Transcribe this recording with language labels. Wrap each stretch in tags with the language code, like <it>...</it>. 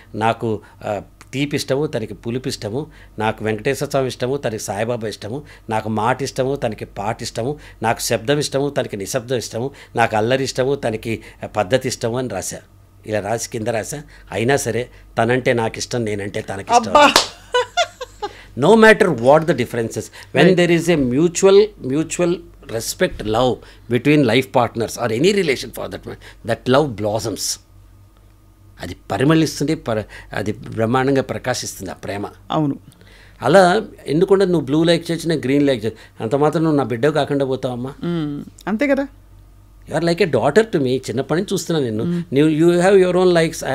<te>నాకు తీపి ఇష్టము, తనకి పులుపు ఇష్టము. నాకు వెంకటేశ్వర స్వామి ఇష్టము, తనకి సాయిబాబా ఇష్టము. నాకు మాట ఇష్టము, తనకి పాట ఇష్టము. నాకు శబ్దం ఇష్టము, తనకి నిశ్శబ్దం ఇష్టము. నాకు అల్లరి ఇష్టము, తనకి పద్ధతి ఇష్టము అని రాశా. ఇలా రాసి కింద రాశా. అయినా సరే తనంటే నాకు ఇష్టం, నేనంటే తనకి ఇష్టం.</te> <en>No matter what the differences, when there is a mutual respect, love between life partners or any relation for that matter, that love blossoms.</en> <te>అది పరిమళిస్తుంది, అది బ్రహ్మాండంగా ప్రకాశిస్తుంది ఆ ప్రేమ. అవును. అలా ఎందుకంటే నువ్వు బ్లూ లైక్ చేసి నేను గ్రీన్ లైక్ చేసి అంత మాత్రం నువ్వు నా బిడ్డ కాకుండా పోతావమ్మా. అంతే కదా.</te> <en>You are like a daughter to me.</en> <te>చిన్నప్పటి నుంచి చూస్తున్నాను నిన్ను.</te> <en>You have your own likes.</en>